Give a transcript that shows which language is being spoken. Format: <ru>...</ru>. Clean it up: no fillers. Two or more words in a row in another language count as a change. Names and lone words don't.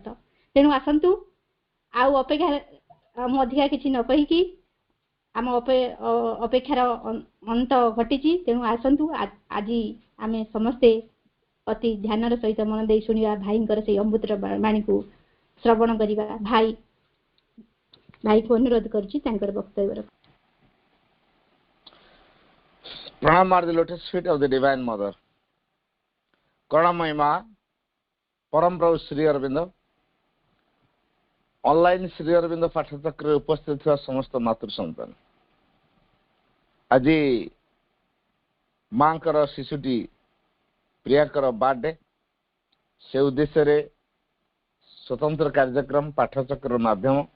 <or>ତେଣୁ ଆସନ୍ତୁ, ଆଉ ଅପେକ୍ଷା ମୁଁ ଅଧିକା କିଛି ନ କହିକି, ଆମ ଅପେକ୍ଷାର ଅନ୍ତ ଘଟିଛି। ତେଣୁ ଆସନ୍ତୁ ଆଜି ଆମେ ସମସ୍ତେ ଅତି ଧ୍ୟାନର ସହିତ ମନ ଦେଇ ଶୁଣିବା ଭାଇଙ୍କର ସେଇ ଅମୃତ ବାଣୀକୁ ଶ୍ରବଣ କରିବା। ଭାଇକୁ ଅନୁରୋଧ କରୁଛି ତାଙ୍କର ବକ୍ତବ୍ୟ।</or> <en>Pranam are the lotus feet of the Divine Mother.</en> <or>କରୁଣାମୟ ପରମ ପ୍ରଭୁ Sri Aurobindo, online Sri Aurobindo ପାଠଚକ୍ରରେ ଉପସ୍ଥିତ ଥିବା ସମସ୍ତ ମାତୃ ସନ୍ତାନ, ଆଜି ମାଙ୍କର ଶିଶୁଟି ପ୍ରିୟାଙ୍କର ବାର୍ଥଡେ, ସେ ଉଦ୍ଦେଶ୍ୟରେ ସ୍ୱତନ୍ତ୍ର କାର୍ଯ୍ୟକ୍ରମ ପାଠଚକ୍ର ମାଧ୍ୟମ।</or>